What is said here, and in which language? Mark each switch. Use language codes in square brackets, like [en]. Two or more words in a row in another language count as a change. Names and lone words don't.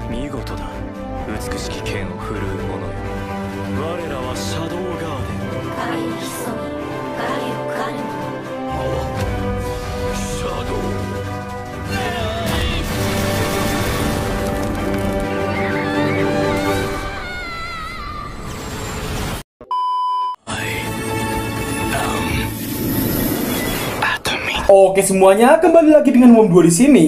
[ja] 事だ。美しき剣を振るう者よ。我らはシャドウガーデン。カリヒソミ、ガリオカルモ。シャドウ。 [id] Oke semuanya, kembali lagi dengan Wom2 di sini.